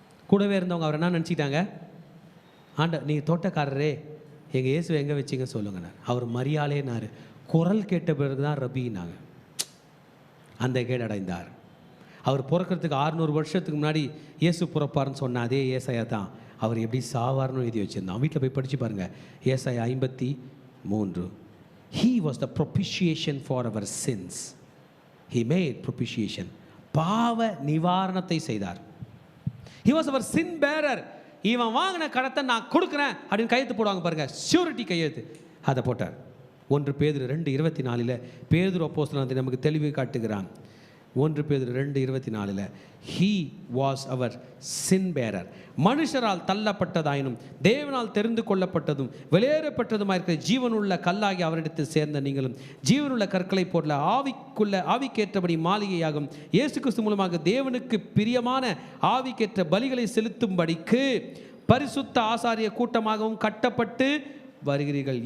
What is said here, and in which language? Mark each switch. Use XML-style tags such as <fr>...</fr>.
<ta>கூடவே இருந்தவங்க அவர் என்ன நினச்சிட்டாங்க? நீ தோட்டக்காரரே, எங்கள் இயேசுவை எங்கே வச்சிங்க சொல்லுங்கண்ணா. அவர் மரியாளேனார். குரல் கேட்ட பிறகு தான் ரபின்னாங்க. அந்த கேடு அடைந்தார். அவர் பிறக்கிறதுக்கு 600 வருஷத்துக்கு முன்னாடி இயேசு பிறப்பார்னு சொன்ன அதே ஏசாயா தான் அவர் எப்படி சாவார்னு எழுதி வச்சுருந்தான். வீட்டில் போய் படித்து பாருங்கள். ஏசாயா 53.</ta> <en>He was the propitiation for our sins. He made propitiation.</en> <ta>பாவ நிவாரணத்தை செய்தார்.</ta> <en>He was our sin bearer.</en> <ta>இவன் வாங்கின கடத்தை நான் கொடுக்குறேன் அப்படின்னு கையெழுத்து போடுவாங்க பாருங்க, ஷூரிட்டி கையெழுத்து, அதை போட்டார். 1 பேதுரு 2:24 பேதுரு அப்போஸ்தலன் நமக்கு தெளிவு காட்டுகிறான்.</ta> <en>1 பேதுரு 2:24 He was our sin bearer.</en> <ta>மனுஷரால் தள்ளப்பட்டதாயினும் தேவனால் தெரிந்து கொள்ளப்பட்டதும் வெளியேறப்பட்டதுமாக இருக்கிற ஜீவனுள்ள கல்லாகி அவரிடத்தில் சேர்ந்த நீங்களும் ஜீவனுள்ள கற்களை போல ஆவிக்கேற்றபடி மாளிகையாகும் இயேசு கிறிஸ்து மூலமாக தேவனுக்கு பிரியமான ஆவிக்கேற்ற பலிகளை செலுத்தும்படிக்கு பரிசுத்த ஆசாரிய கூட்டமாகவும் கட்டப்பட்டு வருகிறீர்கள்.</ta>